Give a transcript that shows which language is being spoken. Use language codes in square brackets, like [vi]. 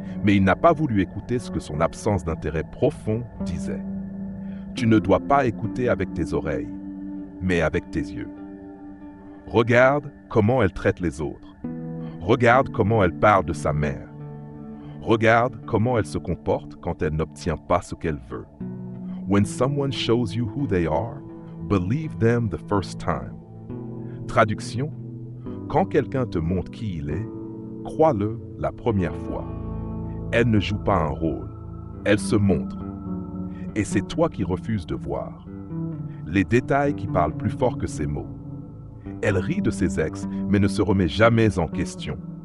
[fr] Mais il n'a pas voulu écouter ce que son absence d'intérêt profond disait. Tu ne dois pas écouter avec tes oreilles, mais avec tes yeux. Regarde comment elle traite les autres. Regarde comment elle parle de sa mère. Regarde comment elle se comporte quand elle n'obtient pas ce qu'elle veut. [en] When someone shows you who they are, believe them the first time. [fr] Traduction, quand quelqu'un te montre qui il est, crois-le la première fois. Elle ne joue pas un rôle, elle se montre. Et c'est toi qui refuses de voir. Les détails qui parlent plus fort que ses mots. Elle rit de ses ex, mais ne se remet jamais en question.